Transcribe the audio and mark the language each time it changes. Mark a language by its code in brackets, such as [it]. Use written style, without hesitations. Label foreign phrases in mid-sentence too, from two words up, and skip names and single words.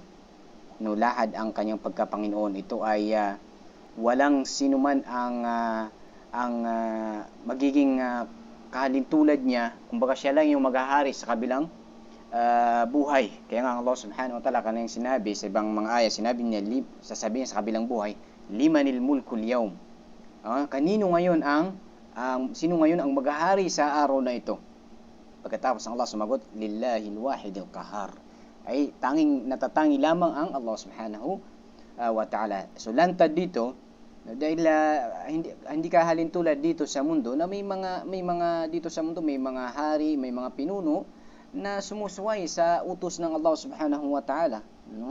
[tl] No, lahad ang kanyang pagkapanginoon. Ito ay walang sinuman ang magiging kahalintulad niya, kumbaga siya lang yung maghahari sa kabilang buhay. Kaya nga Allah [ar] سبحانه وتعالى [tl] kanang sinabi sa ibang mga ayat, sinabi niya, sasabihin sa kabilang buhay, [ar] لمن الملك اليوم. [tl] Kanino ngayon sino ngayon ang maghahari sa araw na ito? Pagkatapos ang Allah sumagot, [ar] لله الواحد القهار. [tl] Ay natatangi lamang ang Allah [ar] سبحانه وتعالى. [tl] So lantad dito dahil hindi ka halintulad dito sa mundo na may mga dito sa mundo may mga hari, may mga pinuno na sumusuway sa utos ng Allah [ar] سبحانه وتعالى, [tl] no?